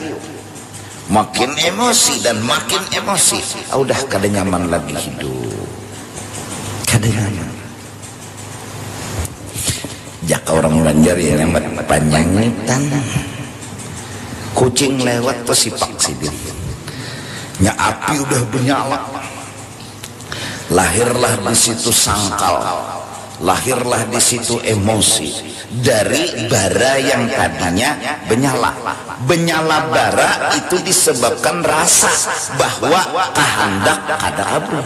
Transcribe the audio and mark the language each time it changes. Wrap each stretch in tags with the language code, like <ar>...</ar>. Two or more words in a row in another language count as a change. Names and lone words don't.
<id>Makin emosi dan makin emosi, udah kada nyaman lagi hidup.</id> <bjn>Kada nyaman. Jaka orang Banjar ya yang panjangitan. Kucing lewat pesipak sidin.</bjn> <id>Nya api udah bernyala. Lahirlah di situ sangkal. Lahirlah di situ emosi dari bara yang tadinya menyala. Menyala bara itu disebabkan rasa bahwa kehendak kada kabul.</id>